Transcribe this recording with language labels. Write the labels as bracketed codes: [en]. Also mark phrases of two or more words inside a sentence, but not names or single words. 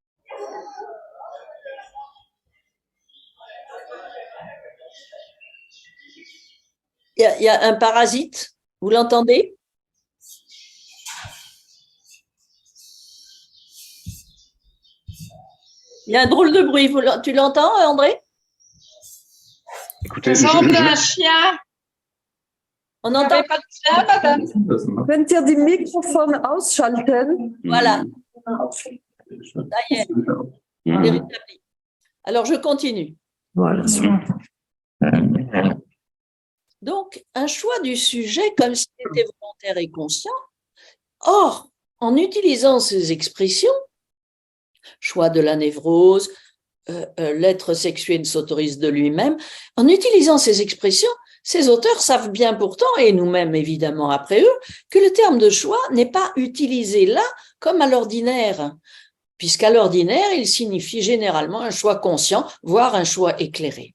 [fr] Il y a un parasite, vous l'entendez? Il y a un drôle de bruit, tu l'entends, André? Écoutez, Ça ressemble à un chien. On Vous entend n'avez pas de chien, madame? [de] Könnt ihr die Mikrofone ausschalten? [fr] Voilà. Ça y est, on est rétabli. Alors, je continue. Voilà. Donc, un choix du sujet comme s'il était volontaire et conscient. Or, en utilisant ces expressions, choix de la névrose, l'être sexué ne s'autorise de lui-même, en utilisant ces expressions, ces auteurs savent bien pourtant, et nous-mêmes évidemment après eux, que le terme de choix n'est pas utilisé là comme à l'ordinaire, puisqu'à l'ordinaire, il signifie généralement un choix conscient, voire un choix éclairé.